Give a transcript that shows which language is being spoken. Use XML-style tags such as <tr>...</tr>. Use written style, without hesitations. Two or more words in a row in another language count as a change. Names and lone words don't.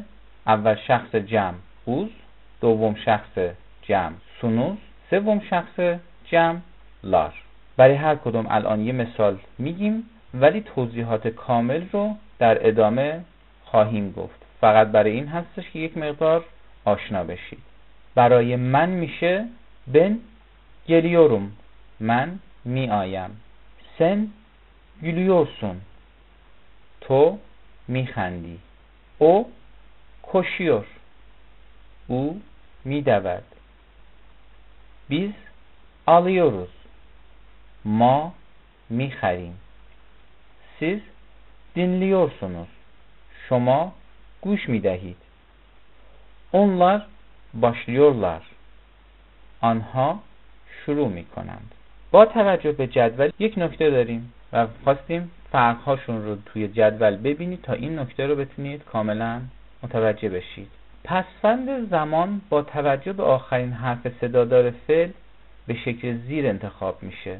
<fa>اول شخص جمع اوز، دوم شخص جمع سونوز، سوم شخص جمع لار. برای هر کدوم الان یه مثال میگیم ولی توضیحات کامل رو در ادامه خواهیم گفت. فقط برای این هستش که یک مقدار آشنا بشید. برای من میشه</fa> <tr>ben geliyorum،</tr> <fa>من می آیم.</fa> <tr>sen gülüyorsun،</tr> <fa>تو میخندی.</fa> <tr>o koşuyor،</tr> <fa>او میدود.</fa> <tr>biz alıyoruz،</tr> <fa>ما میخریم.</fa> <tr>siz dinliyorsunuz،</tr> <fa>شما گوش میدهید.</fa> <tr>onlar başlıyorlar،</tr> <fa>آنها شروع میکنند. با توجه به جدول یک نکته داریم و خواستیم فرقهاشون رو توی جدول ببینید تا این نکته رو بتونید کاملا متوجه بشید. پسوند زمان با توجه به آخرین حرف صدادار فعل به شکل زیر انتخاب میشه.</fa>